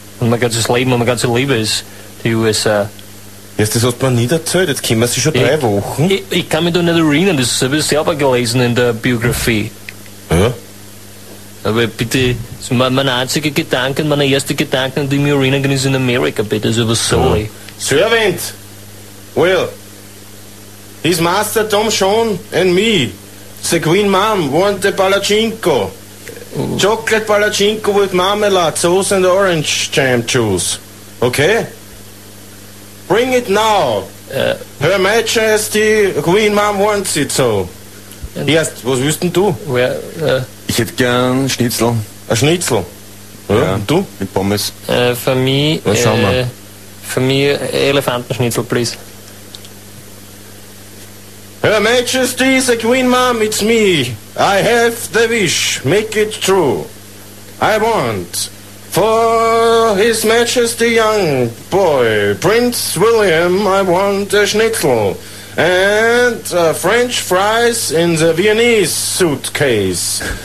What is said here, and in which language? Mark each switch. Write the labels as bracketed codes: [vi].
[de] Und mein ganzes Leben und mein ganze Liebe ist die USA. Jetzt, das hat man nie erzählt, jetzt kommen sie schon drei Wochen. Ich kann mich doch nicht erinnern, das habe ich selber gelesen in der Biografie. Ja. Aber bitte, meine erste Gedanken, die mir erinnern, ist in Amerika, bitte, so was soll ich. [en] Servant, well, his master Tom Sean and me, the Queen Mom, want the palachinko. Chocolate palachinko with marmalade, sauce and orange jam juice. Okay? Bring it now. Her Majesty Queen Mom wants it so. [de] Erst, was willst denn du? Ich hätte gern Schnitzel. Ein Schnitzel? Ja. Und du? Mit Pommes. Für mich. Was schauen wir? Für mich Elefantenschnitzel, please. [en] Her Majesty the Queen Mom, it's me. I have the wish, make it true. I want for His Majesty young boy, Prince William, I want a schnitzel and French fries in the Viennese suitcase.